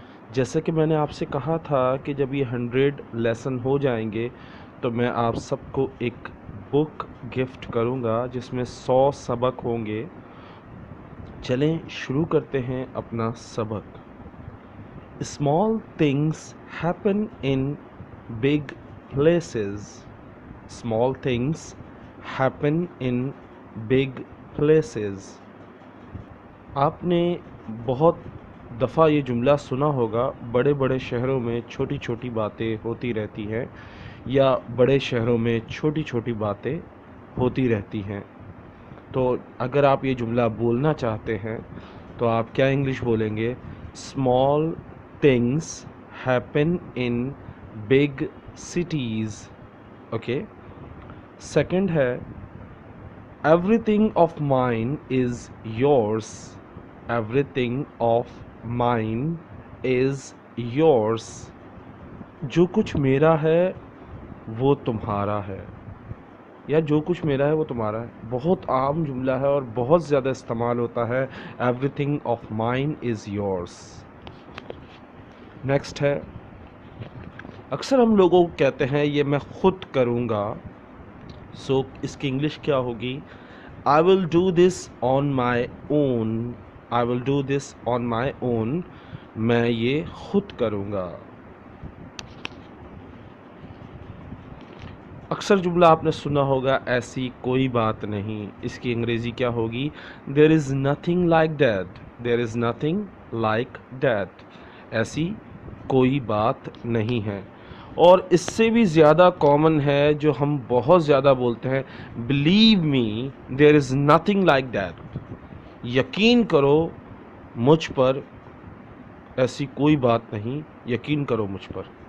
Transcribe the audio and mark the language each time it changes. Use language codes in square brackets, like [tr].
[ur] جیسا کہ میں نے آپ سے کہا تھا کہ جب یہ 100 لیسن ہو جائیں گے تو میں آپ سب کو ایک بک گفٹ کروں گا جس میں 100 سبق ہوں گے. چلیں شروع کرتے ہیں اپنا سبق. [en] Small things happen in big places. Small things happen in big places. [ur] آپ نے بہت دفعہ یہ جملہ سنا ہوگا، بڑے بڑے شہروں میں چھوٹی چھوٹی باتیں ہوتی رہتی ہیں، یا بڑے شہروں میں چھوٹی چھوٹی باتیں ہوتی رہتی ہیں. تو اگر آپ یہ جملہ بولنا چاہتے ہیں تو آپ کیا انگلش بولیں گے؟ [en] Small things happen in big cities. [ur] Okay. Second ہے [en] Everything of mine is yours. Everything of mine is yours. [ur] جو کچھ میرا ہے وہ تمہارا ہے، یا جو کچھ میرا ہے وہ تمہارا ہے. بہت عام جملہ ہے اور بہت زیادہ استعمال ہوتا ہے. [en] Everything of mine is yours. [ur] Next ہے اکثر ہم لوگوں کو کہتے ہیں یہ میں خود کروں گا. سو اس کی انگلش کیا ہوگی؟ [en] I will do this on my own. I will do this on my own. [ur] میں یہ خود کروں گا. اکثر جملہ آپ نے سنا ہوگا ایسی کوئی بات نہیں. اس کی انگریزی کیا ہوگی؟ [en] There is nothing like that. There is nothing like that. [ur] ایسی کوئی بات نہیں ہے. اور اس سے بھی زیادہ کامن ہے جو ہم بہت زیادہ بولتے ہیں، [en] Believe me, there is nothing like that. [ur] یقین کرو مجھ پر ایسی کوئی بات نہیں، یقین کرو مجھ پر.